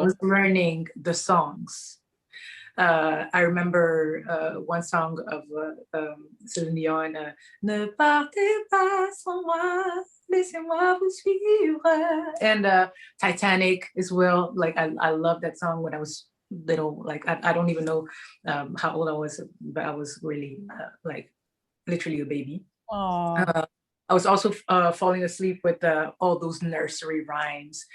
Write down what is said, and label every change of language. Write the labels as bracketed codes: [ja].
[en] I was learning the songs. I remember one song of Celine Dion, [fr] Ne partez pas sans moi, laissez-moi vous suivre. [en] And Titanic as well. Like, I love that song when I was little. Like, I don't even know how old I was, but I was really like literally a baby. I was also falling asleep with all those nursery rhymes.